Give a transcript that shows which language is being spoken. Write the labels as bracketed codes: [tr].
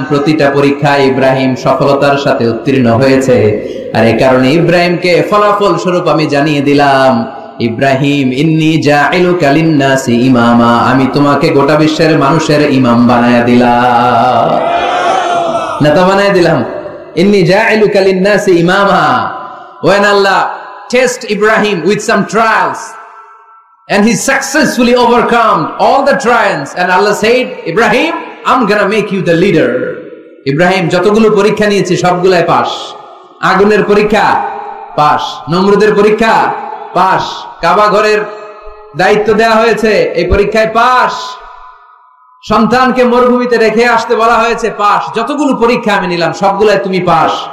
[bn] প্রতিটা পরীক্ষায় ইব্রাহিম সফলতার সাথে উত্তীর্ণ হয়েছে। আর এই কারণে ইব্রাহিমকে ফলাফল স্বরূপ আমি জানিয়ে দিলাম, ইব্রাহিম [ar] ইন্নী জাইলুকা লিন-নাসি ইমামা, [bn] আমি তোমাকে গোটা বিশ্বের মানুষের ইমাম বানায়া দিলাম, নেতা বানায়া দিলাম। [ar] ইন্নী জাইলুকা লিন-নাসি ইমামা। [en] When Allah test Ibrahim with some trials and he successfully overcome all the trials, and Allah said, Ibrahim, I'm gonna make you the leader. [bn] Ibrahim যতগুলো পরীক্ষা নিয়েছে সবগুলাই পাস। আগুনের পরীক্ষা পাস, নমরুদের পরীক্ষা পাস, কাবা ঘরের দায়িত্ব দেওয়া হয়েছে, এই পরীক্ষায় পাস। সন্তানকে মরুভূমিতে রেখে আসতে বলা হয়েছে, পাস। যতগুলো পরীক্ষা আমি নিলাম সবগুলাই তুমি পাস।